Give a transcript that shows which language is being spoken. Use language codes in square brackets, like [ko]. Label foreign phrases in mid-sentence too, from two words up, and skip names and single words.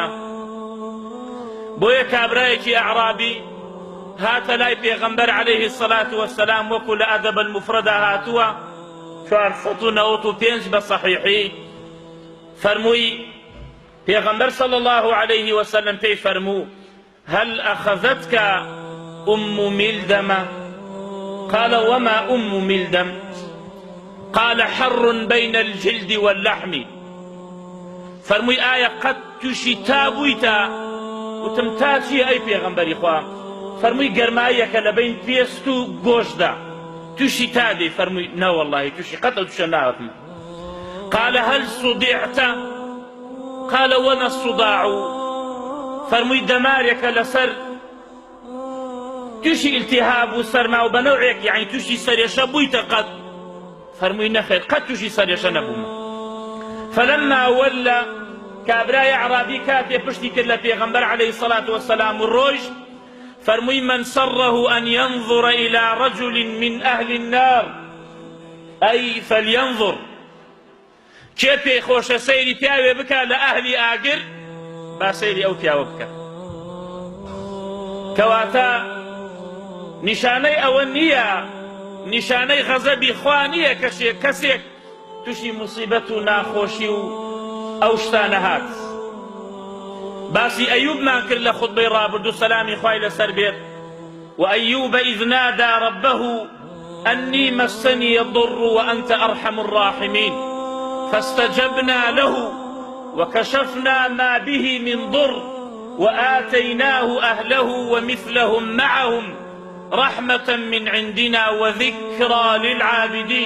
[ckb] بۆیە کابرایەکی ئەعرابی هاتە لای پێغەمبەر [ar] عەلەیهی السەڵات وەسسەلام، [ckb] وەکو لە ئەدەب المفرەدا هاتووە 495 بە سەحیحی. فەرمووی پێغەمبەر [ar] صلی الله عەلەیه وەسەلەم [ckb] پێی فەرموو [ar] هەل ئەخەذەتکە ئوم میلدەمە؟ قال وما أم ملدم؟ قال حر بين الجلد واللحم. [ckb] فرمووی ئایا قەت تووشی تا بوویتە؟ وتم تا چییە ئەی پێغەمبەری خوا؟ فەرمووی گەرماییەکە لە بین پێست و گۆشتدا، تووشی تا دێ؟ فەرمووی نە وەڵڵاهی تووشی قەت ئەو تووشە ناوەتم. [ar] قال هل صدعت؟ قال وما الصداع؟ [ckb] فەرمووی دەمارێکە لەسەر تووشی ئیلتیهاب و سەرما و بەنەوعێک، یعنی تووشی سەرێشە بوویتە قەت؟ فەرمووی نەخێر، قەت تووشی سەرێشە نەبوومە. [ar] فلما ولى، [ckb] کابرای عرابی کاتێ پشتی کرد لە پێغەمبەر [ar] عەلەیهی السەڵات وەسسەلام [ckb] و ڕۆیش، فەرمووی [ar] من سره أن ينظر إلى رجل من أهل النار أي فلينظر، [ckb] کێ پێی خۆشە سەیری پیاوێ بکە لە ئەهلی ئاگر، با سەیری ئەو پیاوە بکە. کەواتە نیشانەی ئەوە نییە، نیشانەی غەزەبی خوا نییە کەسێک تووشی موسیبەت و ناخۆشی و ئەو شتانە هات. باسی ئەیوبمان کرد لە خوتبەی ڕابردوو سەلامی خوای لەسەر بێت. [ar] وأيوب إذ نادى ربه أني مسني الضر وأنت أرحم الراحمين فاستجبنا له وكشفنا ما به من ضر وآتيناه أهله ومثلهم معهم رحمة من عندنا وذكرى للعابدين.